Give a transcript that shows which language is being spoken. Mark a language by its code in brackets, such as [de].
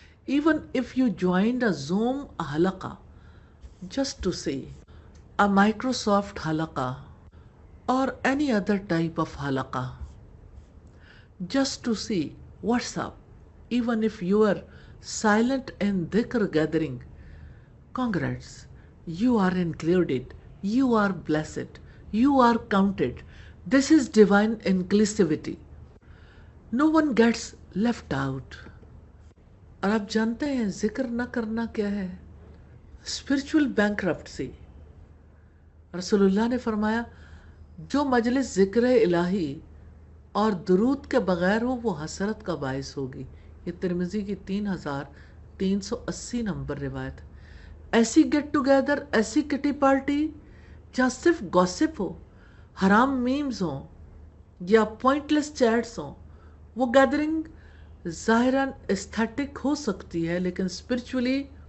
[en] Even if you joined a Zoom halaqah just to see a Microsoft halaqah or any other type of halaqah, just to see what's up, even if you are silent in dhikr gathering, congrats, you are included, you are blessed, you are counted. This is divine inclusivity. No one gets left out. [ur] اور آپ جانتے ہیں ذکر نہ کرنا کیا ہے؟ Spiritual بینکرپٹسی۔ رسول اللہ نے فرمایا جو مجلس ذکر الہی اور درود کے بغیر ہو وہ حسرت کا باعث ہوگی۔ یہ ترمذی کی 3380 نمبر روایت۔ ایسی گیٹ ٹوگیدر، ایسی کٹی پارٹی جہاں صرف گوسپ ہو، حرام میمز ہوں یا پوائنٹلیس چیٹس ہوں، وہ گیدرنگ ظاہراً ایستھیٹک ہو سکتی ہے لیکن اسپرچولی